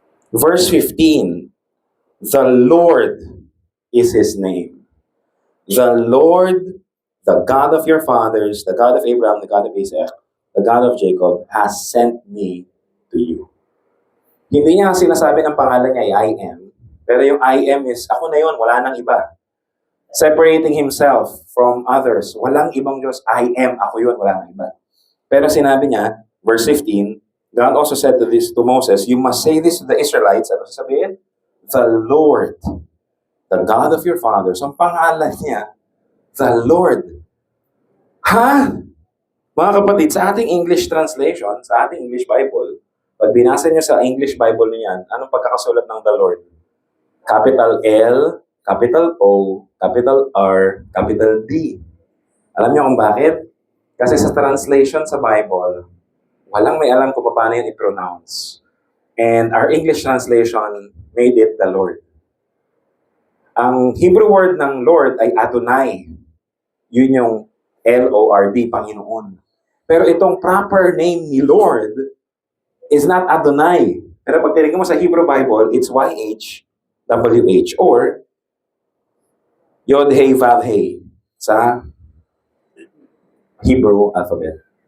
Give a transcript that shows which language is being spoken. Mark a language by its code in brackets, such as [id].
[en] Verse 15, the Lord, is His name. The Lord, the God of your fathers, the God of Abraham, the God of Isaac, the God of Jacob, has sent me to you. [tl] Hindi niya sinasabi ng pangalan niya ay I am. Pero yung I am is, ako na yun, wala nang iba. [en] Separating Himself from others. [tl] Walang ibang Diyos. I am, ako yun, wala nang iba. Pero sinabi niya, [en] verse 15, God also said to Moses, you must say this to the Israelites. [tl] Ano sasabihin? [en] The Lord, the God of your fathers. [tl] Ang pangalan niya, the Lord. Ha? Mga kapatid, sa ating English translation, sa ating English Bible, pag binasa niyo sa English Bible niyan, anong pagkakasulat ng the Lord? [en] Capital L, capital O, capital R, capital D. [tl] Alam niyo kung bakit? Kasi sa translation sa Bible, walang may alam kung paano yun i-pronounce. [en] And our English translation made it the Lord. [tl] Ang Hebrew word ng Lord ay Adonai. Yun yung L-O-R-D, Panginoon. Pero itong proper name ni Lord is not Adonai. Pero pag tinignan mo sa [en] Hebrew Bible, it's Y-H-W-H or Yod-Heh-Vav-Heh sa Hebrew alphabet.